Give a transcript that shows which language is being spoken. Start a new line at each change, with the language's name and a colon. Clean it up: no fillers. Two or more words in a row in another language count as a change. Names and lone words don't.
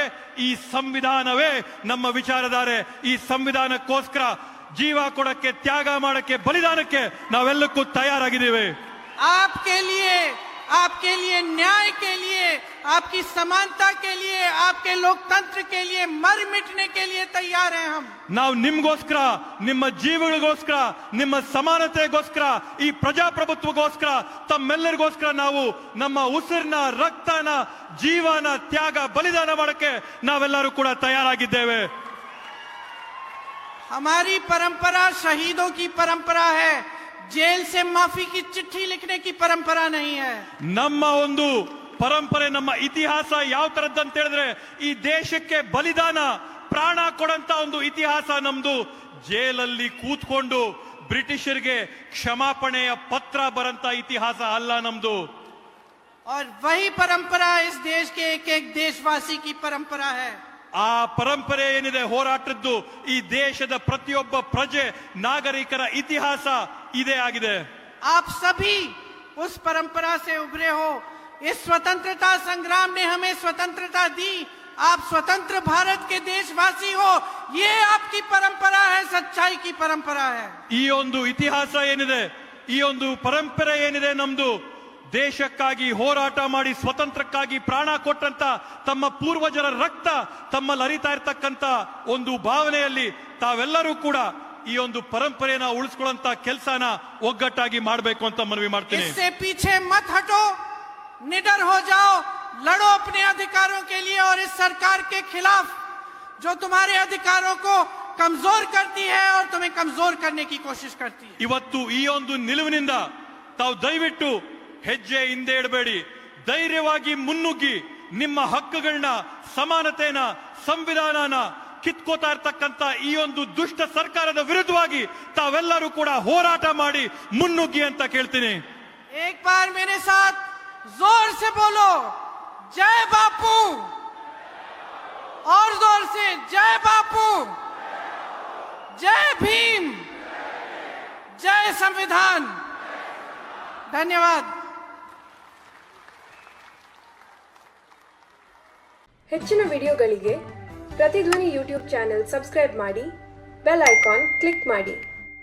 Kannada: ಈ ಸಂವಿಧಾನವೇ ನಮ್ಮ ವಿಚಾರಧಾರೆ. ಈ ಸಂವಿಧಾನಕ್ಕೋಸ್ಕರ ಜೀವ ಕೊಡಕ್ಕೆ, ತ್ಯಾಗ ಮಾಡಕ್ಕೆ, ಬಲಿದಾನಕ್ಕೆ ನಾವೆಲ್ಲಕ್ಕೂ ತಯಾರಾಗಿದ್ದೇವೆ.
Hindi: आपके लिए न्याय के लिए, आपकी समानता के लिए, आपके लोकतंत्र के लिए मर मिटने के लिए तैयार हैं हम.
Kannada: ನಾವು ನಿಮ್ಗೋಸ್ಕರ, ನಿಮ್ಮ ಜೀವಗಳಿಗೋಸ್ಕರ, ನಿಮ್ಮ ಸಮಾನತೆಗೋಸ್ಕರ, ಈ ಪ್ರಜಾಪ್ರಭುತ್ವಗೋಸ್ಕರ, ತಮ್ಮೆಲ್ಲರಿಗೋಸ್ಕರ ನಾವು ನಮ್ಮ ಉಸಿರನ್ನ, ರಕ್ತನ, ಜೀವನ, ತ್ಯಾಗ, ಬಲಿದಾನ ಮಾಡಕ್ಕೆ ನಾವೆಲ್ಲರೂ ಕೂಡ ತಯಾರಾಗಿದ್ದೇವೆ.
Hindi: हमारी परंपरा शहीदों की परंपरा है, जेल से माफी की चिट्ठी लिखने की परंपरा नहीं है.
Kannada: ನಮ್ಮ ಒಂದು ಪರಂಪರೆ, ನಮ್ಮ ಇತಿಹಾಸ ಯಾವ ತರದ್ದಂತ ಹೇಳಿದ್ರೆ ಈ ದೇಶಕ್ಕೆ ಬಲಿದಾನ, ಪ್ರಾಣ ಕೊಡಂತ ಒಂದು ಇತಿಹಾಸ ನಮ್ದು. ಜೇಲಲ್ಲಿ ಕೂತ್ಕೊಂಡು ಬ್ರಿಟಿಷರಿಗೆ ಕ್ಷಮಾಪಣೆಯ ಪತ್ರ ಬರಂತ ಇತಿಹಾಸ ಅಲ್ಲ ನಮ್ದು.
Hindi: और वही परंपरा इस देश के एक एक देशवासी की परंपरा है.
Kannada: ಆ ಪರಂಪರೆ ಏನಿದೆ ಹೋರಾಟದ್ದು, ಈ ದೇಶದ ಪ್ರತಿಯೊಬ್ಬ ಪ್ರಜೆ, ನಾಗರಿಕರ ಇತಿಹಾಸ ಇದೇ ಆಗಿದೆ.
Hindi: आप सभी उस परंपरा से उभरे हो. इस स्वतंत्रता संग्राम ने हमें स्वतंत्रता दी। आप स्वतंत्र भारत के देशवासी हो, ये आपकी परंपरा है, सच्चाई की परंपरा है।
Kannada: ಈ ಒಂದು ಇತಿಹಾಸ ಏನಿದೆ, ಈ ಒಂದು ಪರಂಪರೆ ಏನಿದೆ ನಮ್ದು, ದೇಶಕ್ಕಾಗಿ ಹೋರಾಟ ಮಾಡಿ ಸ್ವತಂತ್ರಕ್ಕಾಗಿ ಪ್ರಾಣ ಕೊಟ್ಟಂತ ತಮ್ಮ ಪೂರ್ವಜರ ರಕ್ತ ತಮ್ಮಲ್ಲಿ ಹರಿತಾ ಇರತಕ್ಕಂತ ಒಂದು ಭಾವನೆಯಲ್ಲಿ ತಾವೆಲ್ಲರೂ ಕೂಡ ಈ ಒಂದು ಪರಂಪರೆಯನ್ನ ಉಳಿಸ್ಕೊಳ್ಳುವಂತ ಕೆಲಸನ ಒಗ್ಗಟ್ಟಾಗಿ ಮಾಡಬೇಕು ಅಂತ ಮನವಿ ಮಾಡ್ತೀನಿ.
Hindi: इससे पीछे मत हटो, निडर हो जाओ, लड़ो अपने अधिकारों के लिए और इस सरकार के खिलाफ जो तुम्हारे अधिकारों को कमजोर करती है और तुम्हें कमजोर करने की कोशिश करती है।
Kannada: ಇವತ್ತು ಈ ಒಂದು ನಿಲುವಿನಿಂದ ತಾವು ದಯವಿಟ್ಟು ಹೆಜ್ಜೆ ಹಿಂದೆ ಇಡಬೇಡಿ, ಧೈರ್ಯವಾಗಿ ಮುನ್ನುಗ್ಗಿ ನಿಮ್ಮ ಹಕ್ಕುಗಳನ್ನ, ಸಮಾನತೆನ, ಸಂವಿಧಾನನ ಕಿತ್ಕೋತಾ ಇರ್ತಕ್ಕಂತ ಈ ಒಂದು ದುಷ್ಟ ಸರ್ಕಾರದ ವಿರುದ್ಧವಾಗಿ ತಾವೆಲ್ಲರೂ ಕೂಡ ಹೋರಾಟ ಮಾಡಿ ಮುನ್ನುಗ್ಗಿ ಅಂತ ಕೇಳ್ತೀನಿ.
Hindi: एक बार मेरे साथ जोर से बोलो, जय बापू, और जोर से जय बापू, जय भीम, जय संविधान। धन्यवाद।
Kannada: ಹೆಚ್ಚಿನ ವಿಡಿಯೋಗಳಿಗೆ ಪ್ರತಿಧ್ವನಿ
English: YouTube channel subscribe
Kannada: ಮಾಡಿ,
English: bell icon click
Kannada: ಮಾಡಿ.